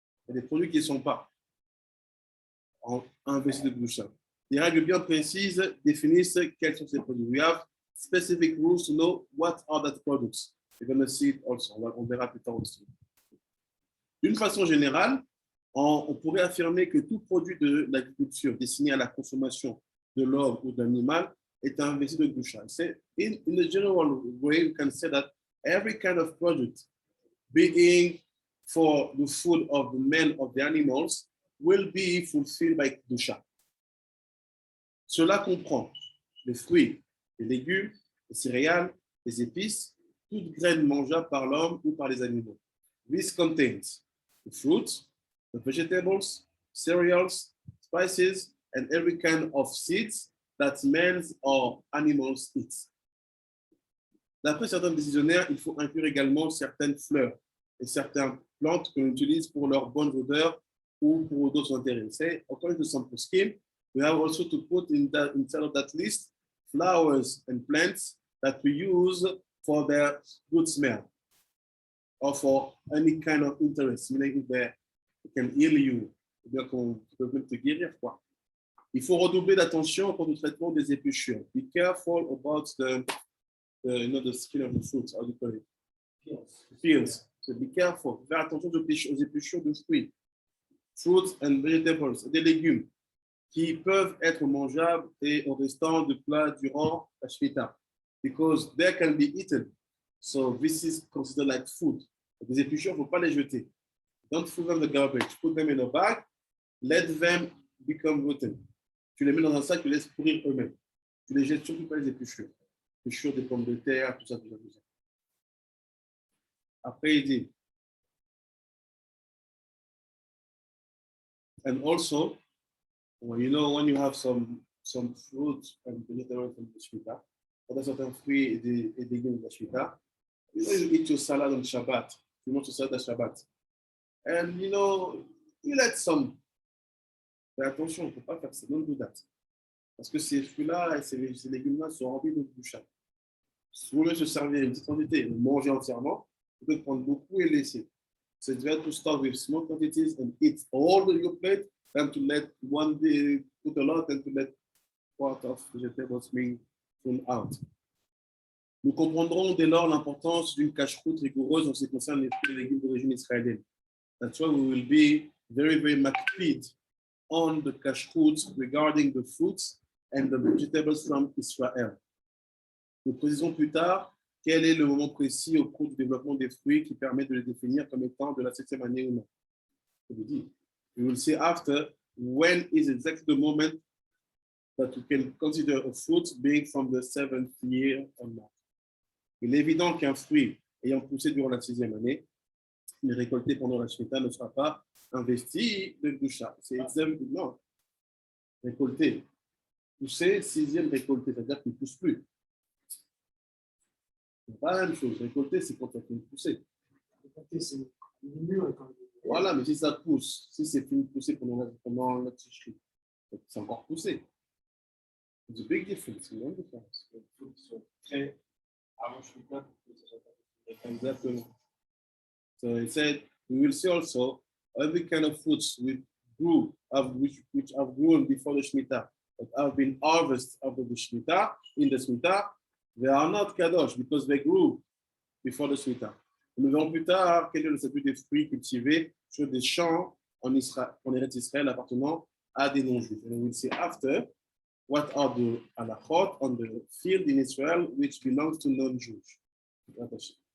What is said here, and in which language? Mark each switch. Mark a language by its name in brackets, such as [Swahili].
[French] Il y a des produits qui ne sont pas investis de Kedusha. Des règles bien précises définissent quels sont ces produits. [English] We have specific rules to know what are the products. We're going to see it also. [French] On verra plus tard aussi. D'une façon générale, on pourrait affirmer que tout produit de l'agriculture destiné à la consommation de l'homme ou de l'animal est investi de Kedusha. [English] In a general way, we can say that every kind of product, being for the food of the men of the animals, will be fulfilled by Kedusha. [French] Cela comprend les fruits, les légumes, les céréales, les épices, toute graine mangeable par l'homme ou par les animaux. [English] This contains the fruits, the vegetables, cereals, spices, and every kind of seeds that men or animals eat. [French] D'après certains décisionnaires, il faut inclure également certaines fleurs et certaines plantes qu'on utilise pour leur bonne odeur ou pour d'autres intérêts. [English] Say, according to some scheme, we have also to put inside of that list flowers and plants that we use for their good smell or for any kind of interest, meaning they can heal you, [French] c'est-à-dire qu'on peut te guérir, quoi. Il faut redoubler d'attention pour le traitement des épluchures. [English] Be careful about the skin of the fruits, how do you call it? Peels. So be careful. [French] Faire attention aux épluchures de fruits, [English] fruits and vegetables, [French] des légumes qui peuvent être mangeables et au restant de plats durant la Shemitah, [English] because they can be eaten. So this is considered like food. [French] Les épluchures, il ne faut pas les jeter. [English] Don't throw them in the garbage. Put them in a bag. Let them become rotten. [French] Tu les mets dans un sac, tu les laisses pourrir eux-mêmes. Tu les jettes surtout pas les épluchures. Épluchures des pommes de terre, tout ça. Après, il dit, [English] and also, when you have some fruit and vegetables from the Shemitah, [French] quand certains fruits et des légumes de la Shemitah, [English] you eat your salad on Shabbat. You want to salad on Shabbat. And you let some. [French] Fais attention, il ne faut pas faire ça. [English] Don't do that. [French] Parce que ces fruits-là et ces légumes-là sont remplis de Kedusha. Si vous voulez se servir une petite quantité, manger entièrement, vous pouvez prendre beaucoup et laisser. [English] So it's better to start with small quantities and eat all your plate than to let one day put a lot and to let part of vegetables being thrown out. [French] Nous comprendrons dès lors l'importance d'une cache-route rigoureuse en ce qui concerne les fruits et légumes d'origine israélienne. [English] That's why we will be very, very makpid on the cache-route regarding the fruits and the vegetables from Israel. [French] Nous précisons plus tard quel est le moment précis au cours du développement des fruits qui permet de les définir comme étant de la 7e année ou non. Je vous dis. [English] We will see after when is exactly the moment that we can consider a fruit being from the 7th year or not. [French] Il est évident qu'un fruit ayant poussé durant la 6e année, mais récolté pendant la Shemitah ne sera pas investi de Gdusha. C'est non. Récolté. Poussé, 6e récolté, c'est-à-dire qu'il ne pousse plus. C'est pas la même chose. Récolter, c'est quand ça finit de pousser. Récolter, c'est mûr quand Voilà, mais si ça pousse, si c'est fini de pousser pendant la ticherie, c'est encore poussé. [English] It's a big difference. [French] Une grande différence. Il faut qu'ils soient prêts avant Shemitah pour que ça soit pas possible. Exactement. [English] So he said, we will see also every kind of fruits which have grown before the Shemitah, that have been harvested after the Shemitah, in the Shemitah, they are not kadosh because they grew before the Shemitah. [French] Nous verrons plus tard quel est le statut des fruits cultivés sur des champs en Eretz Israël appartenant à des non-juifs. [English] And we will see after what are the halachot on the field in Israel which belongs to non-Jews.